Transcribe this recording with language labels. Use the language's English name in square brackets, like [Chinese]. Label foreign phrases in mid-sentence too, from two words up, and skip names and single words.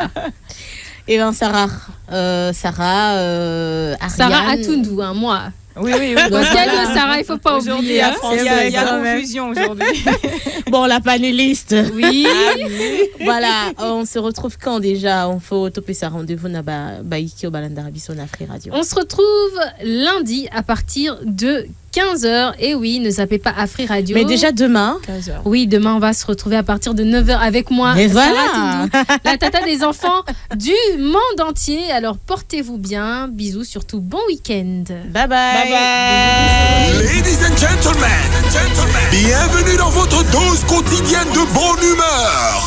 [French] Et bien Sarah Atundu, moi. Oui. Sarah, il faut pas oublier. Il y a confusion aujourd'hui. Bon, la panéliste. Oui. Voilà, on se retrouve quand déjà? On faut toper sa rendez-vous na Baiki au Balandarabiso na Free Radio. On se retrouve lundi à partir de 15h. Et oui, ne zappez pas Free Radio. Mais déjà demain 15h. Oui, demain on va se retrouver à partir de 9h avec moi. Et Sarah voilà Tundu, la tata des enfants du monde entier. Alors portez-vous bien. Bisous, surtout bon week-end. Bye bye. [English] Ladies and gentlemen, [French] bienvenue dans votre dose quotidienne de bonne humeur.